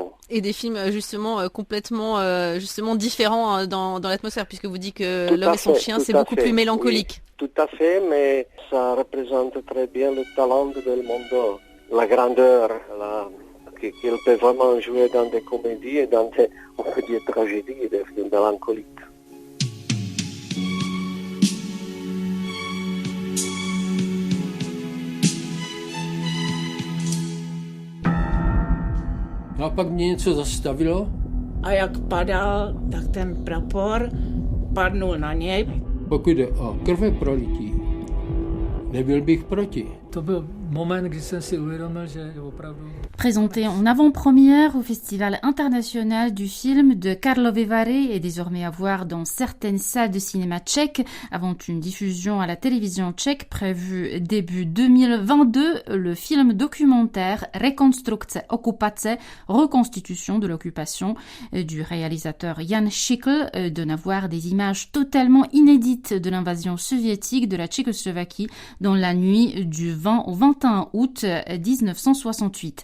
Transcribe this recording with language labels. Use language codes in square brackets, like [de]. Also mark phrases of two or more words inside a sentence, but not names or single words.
[fr] Et des films justement complètement justement différents dans l'atmosphère, puisque vous dites que L'homme et son chien, c'est beaucoup plus mélancolique. Oui, tout à fait, mais ça représente très bien le talent de Belmondo, la grandeur, qu'il peut vraiment jouer dans des comédies et dans des, on peut dire, tragédies et des films mélancoliques. [cs] No a pak mě něco zastavilo. A jak padal, tak ten prapor padnul na něj. Pokud jde o krveprolití, nebyl bych proti. To byl moment, kdy jsem si uvědomil, že opravdu... [fr] Présenté en avant-première au Festival international du film de Karlovy Vary et désormais à voir dans certaines salles de cinéma tchèques avant une diffusion à la télévision tchèque prévue début 2022, le film documentaire Rekonstrukce okupace, reconstitution de l'occupation du réalisateur Jan Šikl donne à voir des images totalement inédites de l'invasion soviétique de la Tchécoslovaquie dans la nuit du 20 au 21 août 1968.